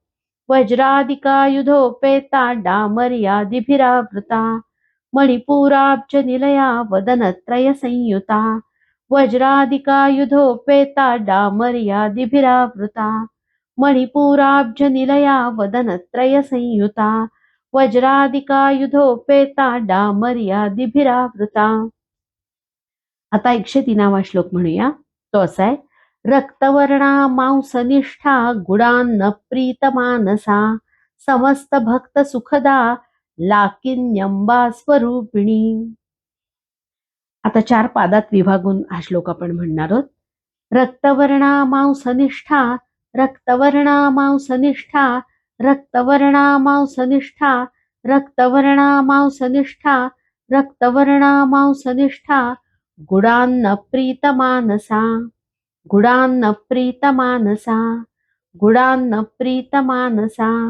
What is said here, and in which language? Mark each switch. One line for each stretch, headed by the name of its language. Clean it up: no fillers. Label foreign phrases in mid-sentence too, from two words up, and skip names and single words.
Sanskrit: वज्रादिकायुधोपेता, डामर्यादिभिरावृता, मणिपूराब्ज निलया वदनत्रय संयुता, वज्रादिकायुधोपेता, डामर्यादिभिरावृता, मणिपूराब्ज निलया वदनत्रय संयुता, वज्रादिकायुधोपेता, डामर्यादिभिरावृता.
Marathi: आता 103वा श्लोक म्हणूया. तो असा आहे.
Sanskrit: रक्तवर्णा मांसनिष्ठा गुडान्न प्रीतमानसा समस्त भक्त सुखदा लाकिन्यंबा स्वरूपिणी.
Marathi: आता 4 पादात विभागून हा श्लोक आपण म्हणणार आहोत.
Sanskrit: रक्तवर्णा मांसनिष्ठा, रक्तवर्णा मांसनिष्ठा, रक्तवर्णा मांसनिष्ठा रक्तवर्णा मांसनिष्ठा रक्तवर्णा मांसनिष्ठा गुडान्न प्रीतमानसा गुडान्न प्रीतमानसा गुडान्न प्रीतमानसा